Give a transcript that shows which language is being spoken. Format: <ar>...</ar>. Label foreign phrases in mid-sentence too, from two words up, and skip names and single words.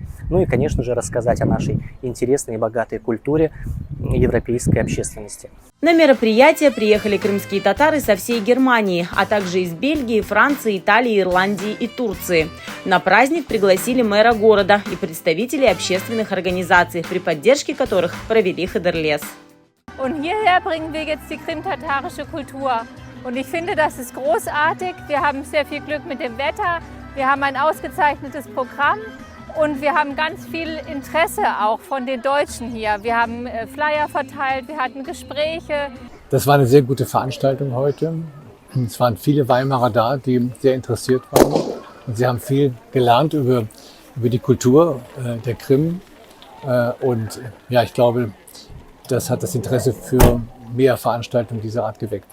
<ru>Ну и, конечно же, рассказать о нашей интересной и богатой культуре европейской общественности. На мероприятие приехали крымские татары со всей Германии, а также из Бельгии, Франции, Италии, Ирландии и Турции. На праздник пригласили мэра города и представителей общественных организаций, при поддержке которых провели Хыдырлес.</ru> <de>Und hierher bringen wir jetzt die krimtatarische Kultur. Und ich finde, das ist großartig. Wir haben sehr viel Glück mit dem Wetter. Wir haben ein ausgezeichnetes Programm. Und wir haben ganz viel Interesse auch von den Deutschen hier. Wir haben Flyer verteilt, wir hatten Gespräche. Das war eine sehr gute Veranstaltung heute. Es waren viele Weimarer da, die sehr interessiert waren. Und sie haben viel gelernt über die Kultur der Krim. Und ja, ich glaube, das hat das Interesse für mehr Veranstaltungen dieser Art geweckt.</de>